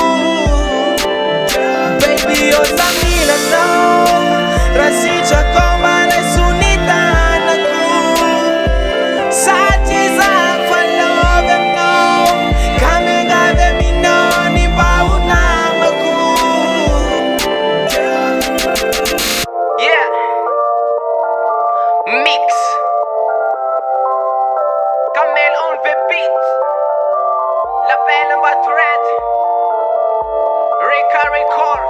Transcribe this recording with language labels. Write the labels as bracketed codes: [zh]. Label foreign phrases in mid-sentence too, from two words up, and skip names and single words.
[mg] baby ozaminanao raha sitrako mba lay sonitanako satria za falovy aminao ka miangavy aminao mba ho namako [en] yeah mix Kamel on the beat La Belle and Red Rika Record